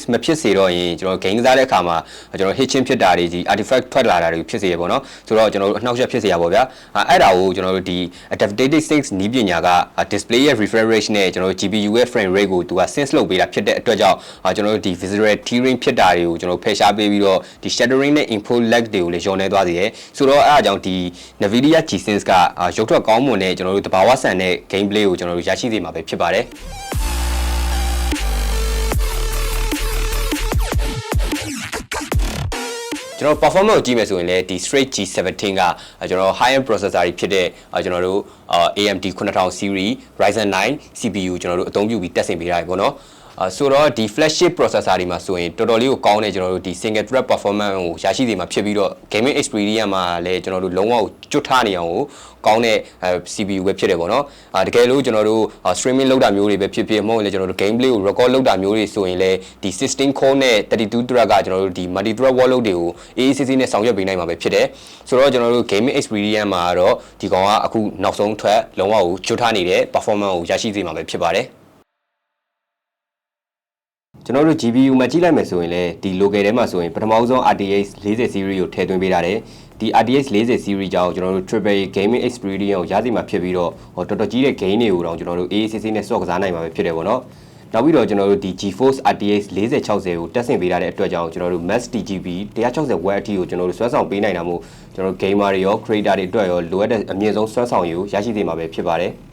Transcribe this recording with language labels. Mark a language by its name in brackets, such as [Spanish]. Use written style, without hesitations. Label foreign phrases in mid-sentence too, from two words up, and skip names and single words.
[Burmese] မဖြစ်စေတော့ရင်ကျွန်တော် game ကစားတဲ့အခါမှာကျွန်တော် hitching ဖြစ်တာတွေဒီ artifact ထွက်လာတာတွေဖြစ်စေရပေါ့နော်ဆိုတော့ကျွန်တော်တို့အနှောက်အယှက်ဖြစ်စေရပါဗျာအဲ့ဒါကိုကျွန်တော်တို့ဒီ adaptive 6 နည်းပညာက display ရဲ့ [English] refresh rate [Burmese] နဲ့ကျွန်တော်တို့ GPU ရဲ့ [English] frame rate [Burmese] ကိုသူက sense လုပ်ပေးတာဖြစ်တဲ့အတွက်ကြောင့်ကျွန်တော်တို့ဒီ [English] visual tearing [Burmese] ဖြစ်တာတွေကိုကျွန်တော်ဖယ်ရှားပေးပြီးတော့ဒီ shattering နဲ့ [English] input lag [Burmese] တွေကိုလည်းလျော့နေသွားစေတယ်ဆိုတော့အဲ့ဒါကြောင့်ဒီ Nvidia G17 ကရုပ်ထွက်ကောင်းမွန်တဲ့ကျွန်တော်တို့တဘာဝဆန်တဲ့ gameplay ကိုကျွန်တော်တို့ရရှိစေမှာပဲဖြစ်ပါတယ် ကျွန်တော် performance ကိုကြည့်မယ်ဆိုရင်လည်းဒီ Strix G17 ကကျွန်တော် [English] high end processor [Burmese] တွေဖြစ်တဲ့ကျွန်တော်တို့ AMD 9000 series Ryzen 9 CPU ကျွန်တော်တို့အသုံးပြုပြီးတက်ဆင်ပေးရတယ်ပေါ့နော်ဆိုတော့ဒီ [English] flagship processor [Burmese] တွေမှာဆိုရင်တော်တော်လေးကိုကောင်းတဲ့ကျွန်တော်တို့ဒီ [English] single thread performance [Burmese] ကိုရရှိစေမှာဖြစ်ပြီးတော့ [English] gaming experience [Burmese] မှာလည်းကျွန်တော်တို့လုံးဝကျွတ်ထားနေအောင်ကိုကောင်းတဲ့ CPU ပဲဖြစ်တယ်ပေါ့နော်တကယ်လို့ကျွန်တော်တို့ streaming လုပ်တာမျိုးတွေပဲဖြစ်ဖြစ်မဟုတ်ရင်လည်းကျွန်တော်တို့ gameplay ကို record လုပ်တာမျိုးတွေဆိုရင်လည်းဒီ16 core နဲ့32 thread ကကျွန်တော်တို့ဒီ [English] multi thread workload [Burmese] တွေကို AACC နဲ့ဆောင်ရွက်ပေးနိုင်မှာပဲဖြစ်တယ်ဆိုတော့ကျွန်တော်တို့ [English] gaming experience [Burmese] မှာတော့ဒီကောင်ကအခုနောက်ဆုံးထွက်လုံးဝကိုကျွတ်ထားနေတဲ့ performance ကိုရရှိစေမှာပဲဖြစ်ပါတယ် ကျွန်တော်တို့ GPU မှာကြည့်လိုက်မယ်ဆိုရင်လည်းဒီ local ထဲမှာဆိုရင်ပထမဆုံး RTX 40 series ကိုထည့်သွင်းပေးထားတယ်ဒီ RTX 40 series ကြောင့်ကျွန်တော်တို့ [English] triple gaming experience [Burmese] ကိုရရှိမှာဖြစ်ပြီးတော့တော်တော်ကြီးတဲ့ game တွေကိုတော့ကျွန်တော်တို့ AACC နဲ့ ဆော့ကစားနိုင်မှာပဲဖြစ်တယ်ပေါ့နော်နောက်ပြီးတော့ကျွန်တော်တို့ဒီ GeForce RTX 4060ကိုတက်ဆင်ပေးထားတဲ့အတွက်ကြောင့်ကျွန်တော်တို့ Max TGP 160 W အထိကိုကျွန်တော်တို့ဆွဲဆောင်ပေးနိုင်တာမို့ကျွန်တော်တို့ gamer တွေရော creator တွေအတွက်ရောလိုအပ်တဲ့အမြင့်ဆုံးဆွဲဆောင်ရည်ကိုရရှိစေမှာပဲဖြစ်ပါတယ်